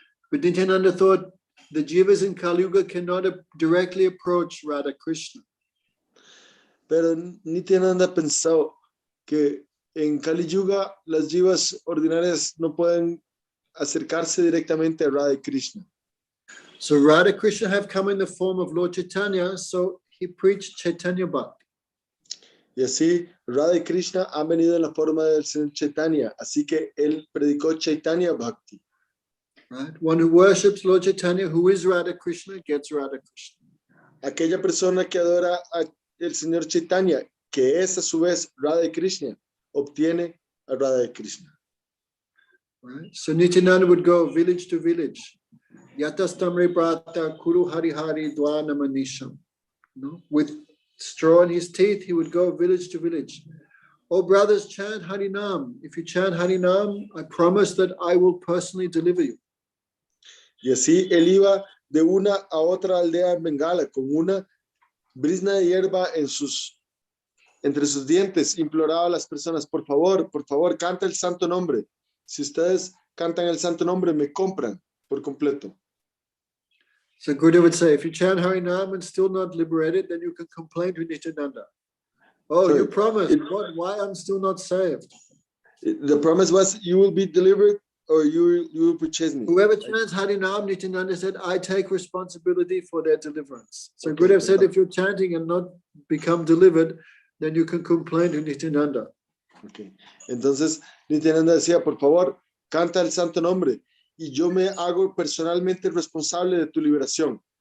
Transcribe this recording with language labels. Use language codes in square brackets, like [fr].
[en] But Nityananda thought the jivas in Kali Yuga cannot directly approach Radha Krishna. [es] Pero Nityananda pensó que en Kali Yuga las jivas ordinarias no pueden acercarse directamente a Radha Krishna. [en] So Radha Krishna have come in the form of Lord Chaitanya, so he preached Chaitanya Bhakti. [es] Y así Radha Krishna han venido en la forma del Señor Chaitanya, así que él predicó Chaitanya Bhakti. [en] Right? One who worships Lord Chaitanya, who is Radha Krishna, gets Radha Krishna. [es] Aquella persona que adora al Señor Chaitanya, que es a su vez Radha Krishna, obtiene a Radha Krishna. [en] Right? So Nityananda would go village to village. [sa] Yatastamre brata kuru hari hari dvanamanisham. [en] With straw in his teeth, he would go village to village. Oh, brothers, chant Harinam. If you chant Harinam, I promise that I will personally deliver you. [es] Y así él iba de una a otra aldea en Bengala con una brizna de hierba entre sus dientes, imploraba a las personas, por favor, canta el santo nombre. Si ustedes cantan el santo nombre, me compran por completo. [en] So Gurudev would say, if you chant Harinam and still not liberated, then you can complain to Nityananda. Oh, So you promised, but why I'm still not saved? The promise was, you will be delivered or you will purchase me. Whoever chants Harinam, Nityananda said, I take responsibility for their deliverance. So okay, Gurudev said, if you're chanting and not become delivered, then you can complain to Nityananda. Okay. [es] Entonces, Nityananda decía, por favor, canta el santo nombre y yo me hago personalmente responsable de tu liberación.